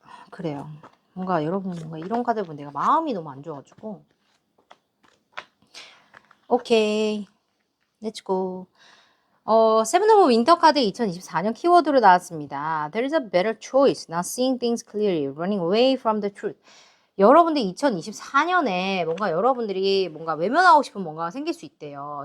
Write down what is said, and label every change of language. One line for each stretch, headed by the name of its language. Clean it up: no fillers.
Korean: 그래요. 뭔가 여러분, 뭔가 이런 카드 보면 내가 마음이 너무 안 좋아가지고. 오케이. 렛츠고. 세븐 오브 윈터 카드 2024년 키워드로 나왔습니다.
English: There is a better choice. Not seeing things clearly. Running away from the truth.
Korean: 여러분들 2024년에 뭔가 여러분들이 뭔가 외면하고 싶은 뭔가가 생길 수 있대요.